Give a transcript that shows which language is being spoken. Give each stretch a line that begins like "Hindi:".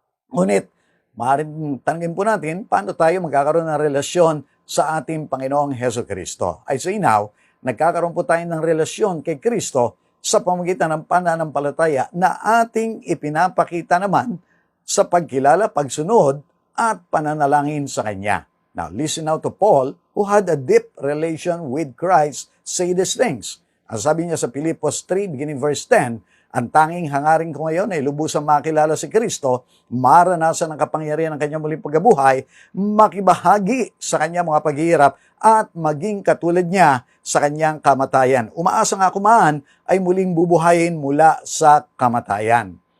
Filipino: Ngunit, maaaring tanungin po natin, paano tayo magkakaroon ng relasyon sa ating Panginoong Heso Kristo? I say now, nagkakaroon po tayo ng relasyon kay Kristo sa pamamagitan ng pananampalataya na ating ipinapakita naman sa pagkilala, pagsunod, at pananalangin sa Kanya.
English: Now, listen now to Paul, who had a deep relation with Christ, say these things.
Filipino: Ang sabi niya sa Filipos 3, beginning verse 10, ang tanging hangarin ko ngayon ay lubusang makilala si Kristo, maranasan ang kapangyarihan ng Kanyang muling pagkabuhay, makibahagi sa Kanyang mga paghihirap, at maging katulad niya sa Kanyang kamatayan. Umaasa nga kumaan ay muling bubuhayin mula sa kamatayan.